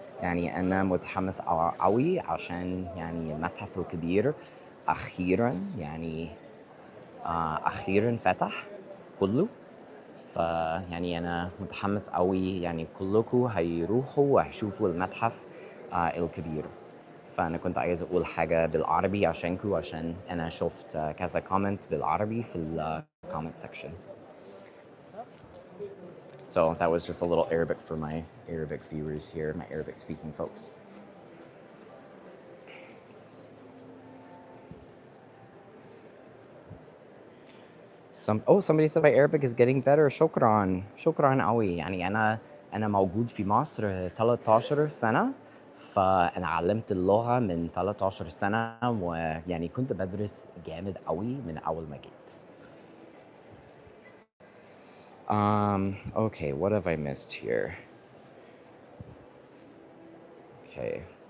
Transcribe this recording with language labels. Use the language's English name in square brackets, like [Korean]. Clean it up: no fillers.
[Arabic] يعني أنا متحمس قوي عشان يعني المتحف الكبير أخيرا يعني أخيرا فتح كله. فيعني أنا متحمس قوي، يعني كلكم هيروحوا وهيشوفوا المتحف الكبير. فأنا كنت عايز أقول حاجة بالعربي عشانكم، عشان أنا شفت كذا كومنت بالعربي في [English] comment section. So that was just a little Arabic for my Arabic viewers here, my Arabic speaking folks. Somebody said my Arabic is getting better. [Arabic] شكرا قوي. يعني أنا موجود في مصر 13 سنة، فأنا علمت اللغة من 13 سنة، ويعني كنت بدرس جامد قوي من أول ما جيت. [English] Okay, what have I missed here? Okay.